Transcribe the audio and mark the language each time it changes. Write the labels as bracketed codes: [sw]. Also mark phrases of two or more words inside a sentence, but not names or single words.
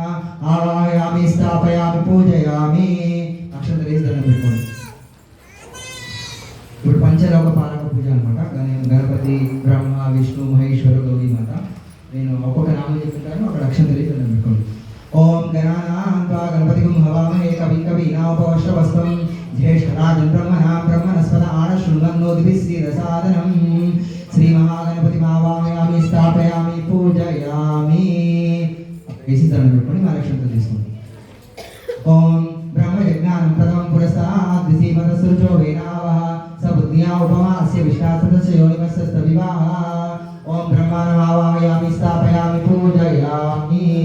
[sa] ఆవాహయామి స్థాపయామి పూజయామి. [te] అక్షంతలు వేసి దండం పెట్టుకోండి. ఇప్పుడు పంచలోక పాలక పూజ అనమాట. గణపతి బ్రహ్మ విష్ణు మహేశ్వర గౌరీ మాత. నేను ఒక్కొక్క నామం చెప్తుంటాను, అక్కడ అక్షంతలు వేసి దండం పెట్టుకోండి. [sa] ఓం గణానాం త్వా గణపతిగం హవామహే కవిం కవీనాముప ब्रह्मणस्पतमज्ञानमृतंस्तुष्टुवागुंसं ज्येष्ठराजं ब्रह्मणस्पत आनशृण्वन्नोदिभिस्सीदसादनं श्रीमहागणपतिमावाहयामि स्थापयामि पूजयामि ओम ब्रह्मयज्ञानं प्रथमं पुरस्तात् द्वितीयपदसृजो वेनावः सबुद्ध्या उपमास्य विष्टासदस्य योनिमस्तविवाह ओम ब्रह्माणमावाहयामि स्थापयामि पूजयामि